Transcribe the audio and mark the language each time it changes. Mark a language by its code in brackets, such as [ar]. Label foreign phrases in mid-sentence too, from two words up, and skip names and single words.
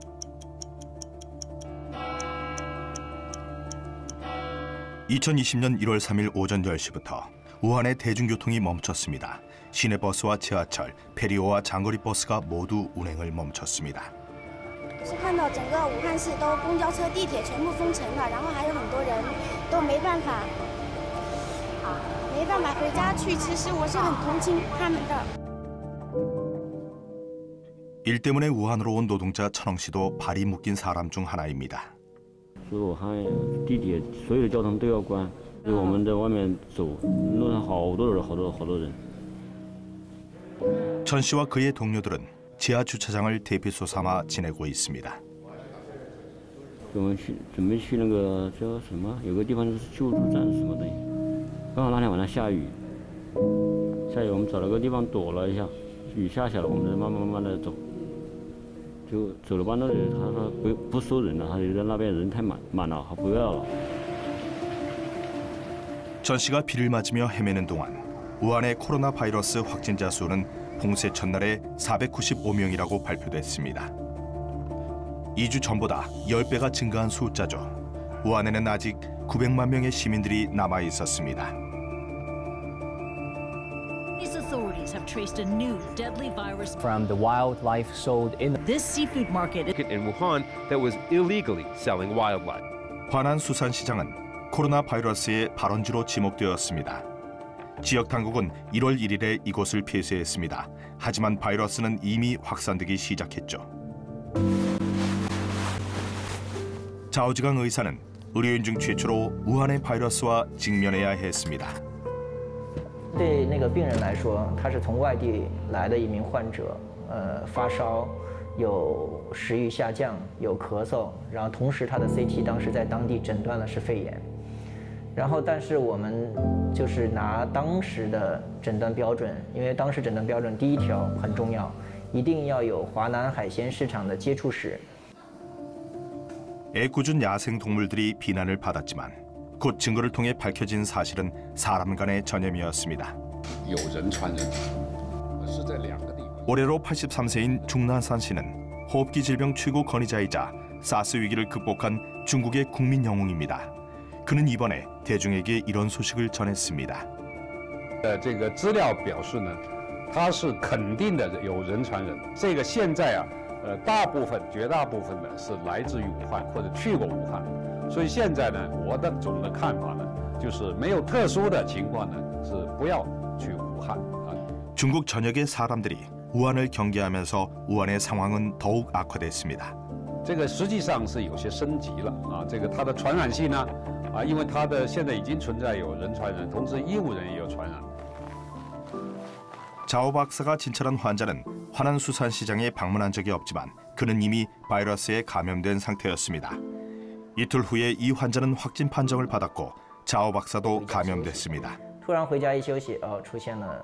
[ko] 2020년 1월 3일 오전 10시부터 우한의 대중교통이 멈췄습니다. 시내버스와 지하철, 페리오와 장거리 버스가 모두 운행을 멈췄습니다. [zh] 是看到整个武汉市都公交车、地铁全部封城了，然后还有很多人都没办法回家去。其实我是很同情他们的。 [ko] 일 때문에 우한으로 온 노동자 천엉 씨도 발이 묶인 사람 중 하나입니다. [zh] 所以武汉地铁所有的交通都要关，所以我们在外面走，路上好多人。 [ko] 천 씨와 그의 동료들은 지하 주차장을 대피소 삼아 지내고 있습니다. [zh] 我们准备去那个叫什么，有个地方是救助站什么东西，刚好那天晚上下雨，我们找了个地方躲了一下，雨下来，我们再慢慢的走。就走了半路，他说不收人了，他觉得那边人太满了，他不要了。 [ko] 천 씨가 비를 맞으며 헤매는 동안 우한의 코로나 바이러스 확진자 수는 봉쇄 첫날에 495명이라고 발표됐습니다. 2주 전보다 10배가 증가한 숫자죠. 우한에는 아직 900만 명의 시민들이 남아 있었습니다. [en] Authorities have traced a new deadly virus from the wildlife sold in this seafood market in Wuhan that was illegally selling wildlife. [ko] 화난 수산시장은 코로나 바이러스의 발원지로 지목되었습니다. 지역 당국은 1월 1일에 이곳을 폐쇄했습니다. 하지만 바이러스는 이미 확산되기 시작했죠. 자오지강 의사는 의료인 중 최초로 우한의 바이러스와 직면해야 했습니다. [zh] 对那个病人来说，他是从外地来的一名患者，发烧，有食欲下降，有咳嗽，然后同时他的 CT 当时在当地诊断了是肺炎，然后但是我们就是拿当时的诊断标准，因为当时诊断标准第1条很重要，一定要有华南海鲜市场的接触史。 [ko] 애꿎은 야생 동물들이 비난을 받았지만. 곧 증거를 통해 밝혀진 사실은 사람 간의 전염이었습니다. 올해로 83세인 중난산 씨는 호흡기 질병 최고 권위자이자 사스 위기를 극복한 중국의 국민 영웅입니다. 그는 이번에 대중에게 이런 소식을 전했습니다. [zh] 这个资料表示呢，它是肯定的有人传人。这个现在啊，绝大部分呢是来自于武汉或者去过武汉。所以现在呢，我的总的看法呢，就是没有特殊的情况呢，是不要去武汉啊。 [ko] 중국 전역의 사람들이 우한을 경계하면서 우한의 상황은 더욱 악화됐습니다. [zh] 这个实际上是有些升级了啊，这个它的传染性呢，因为它的现在已经存在有人传人，同时医务人也有传染。 [ko] 자오 박사가 진찰한 환자는 화난 수산시장에 방문한 적이 없지만 그는 이미 바이러스에 감염된 상태였습니다. 이틀 후에 이 환자는 확진 판정을 받았고 자오 박사도 감염됐습니다.